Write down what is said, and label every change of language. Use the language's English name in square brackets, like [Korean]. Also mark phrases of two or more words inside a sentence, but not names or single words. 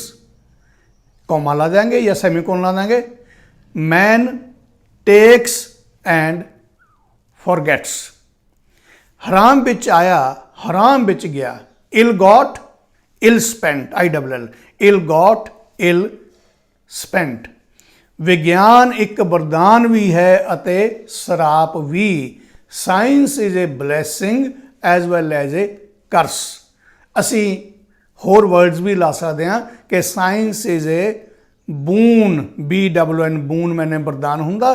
[Punjabi] ਕੌਮਾ ਲਾ ਦੇਂਗੇ ਜਾਂ ਸੈਮੀਕੋਲਨ ਲਾ ਦੇਂਗੇ। [English] Man takes and forgets। [Punjabi] ਹਰਾਮ ਵਿੱਚ ਆਇਆ ਹਰਾਮ ਵਿੱਚ ਗਿਆ। [English] ill got ill spent, ILL, ill got ill spent। [Punjabi] ਵਿਗਿਆਨ ਇੱਕ ਵਰਦਾਨ ਵੀ ਹੈ ਅਤੇ ਸਰਾਪ ਵੀ। [English] science is a blessing as well as a curse. [Punjabi] ਅਸੀਂ ਹੋਰ ਵਰਡਸ ਵੀ ਲਾ ਸਕਦੇ ਹਾਂ ਕਿ [English] science is a boon, [Punjabi] BOON, ਬੂਨ ਮੈਨੇ ਵਰਦਾਨ ਹੁੰਦਾ।